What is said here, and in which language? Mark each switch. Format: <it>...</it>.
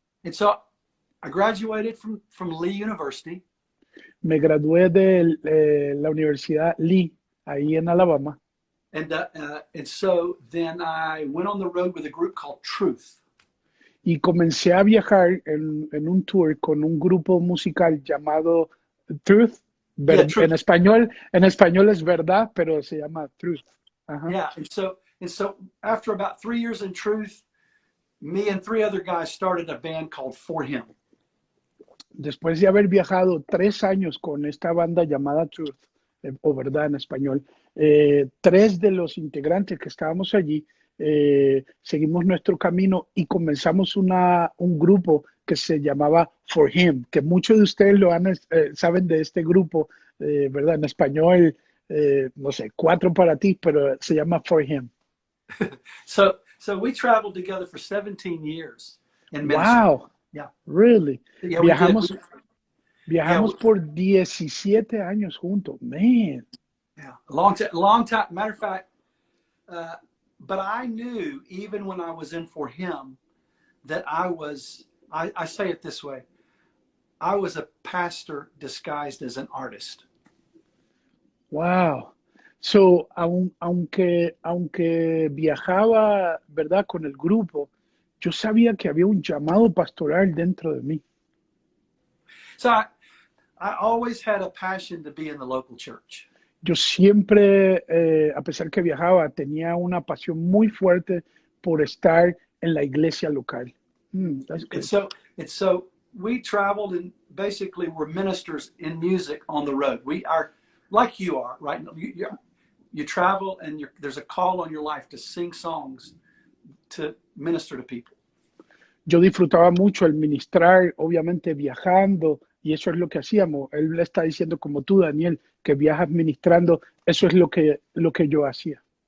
<en>And so I graduated from Lee University.</en> <es>Me gradué de la Universidad Lee, ahí en Alabama.</es> <en>And so then I went on the road with a group called Truth.</en> <es>Y comencé a viajar en un tour con un grupo musical llamado Truth.</es> <en>Yeah, Truth.</en> <es>En español es verdad, pero se llama Truth. Uh-huh.</es> <en>Yeah, and so after about 3 years in Truth, me and 3 other guys started a band called For Him.</en> <es>Después de haber viajado 3 años con esta banda llamada Truth, o verdad en español, 3 de los integrantes que estábamos allí seguimos nuestro camino y comenzamos un grupo que se llamaba For Him, que muchos de ustedes saben de este grupo, ¿verdad? En español, no sé, 4 para ti, pero se llama For Him.</es> <en>So we traveled together for 17 years in ministry. Wow. Yeah. Really? Yeah,</en> <es>Viajamos por 17 años juntos.</es> <en>Man. Yeah, long time. Matter of fact, but I knew even when I was in For Him that I say it this way, I was a pastor disguised as an artist. Wow.</en> <es>So, aunque viajaba, ¿verdad?, con el grupo, yo sabía que había un llamado pastoral dentro de mí.</es> <en>So I always had a passion to be in the local church.</en> <es>Yo siempre, a pesar que viajaba, tenía una pasión muy fuerte por estar en la iglesia local.</es> <en>That's good. And so we traveled and basically were ministers in music on the road. We are like you are, right? You travel and there's a call on your life to sing songs, to minister to people.</en> <es>Yo disfrutaba mucho el ministrar, obviamente viajando, y eso es lo que hacíamos. Él le está diciendo, como tú, Daniel, que viajas ministrando, eso es lo que yo hacía.</es>